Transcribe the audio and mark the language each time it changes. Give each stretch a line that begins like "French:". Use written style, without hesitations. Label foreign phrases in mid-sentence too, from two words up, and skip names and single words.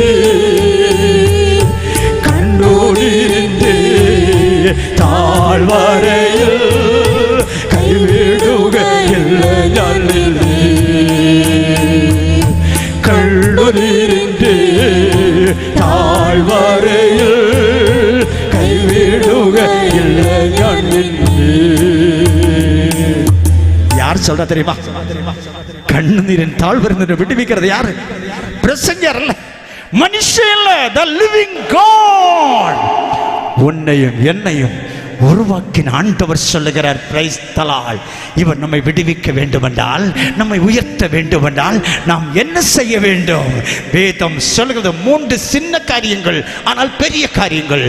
Malayalam: കണ്ണുനീരിൻ്റെ താഴ്വരയിൽ കൈവിടുകയില്ല ഞാൻ നിന്നെ കണ്ണുനീരിൻ്റെ താഴ്വരയിൽ കൈവിടുകയില്ല ഞാൻ നിന്നെ.
Tamil: யார் சொல்றா தெரியுமா? கண்ணீரின் தாழ்வரிலிருந்து விடுவிக்கிறது யாரு? பிரசங்கர் அல்ல, மனுஷன் அல்ல,
English: the living God.
Tamil: உன்னையும் என்னையும் உருவாக்கின ஆண்டவர் சொல்லுகிறார்,
English: praise the Lord.
Tamil: இவர் நம்மை விடுவிக்க வேண்டுமென்றால், நம்மை உயர்த்த வேண்டுமென்றால் நாம் என்ன செய்ய வேண்டும்? வேதம் சொல்லுகிறது 3 சின்ன காரியங்கள், ஆனால் பெரிய காரியங்கள்.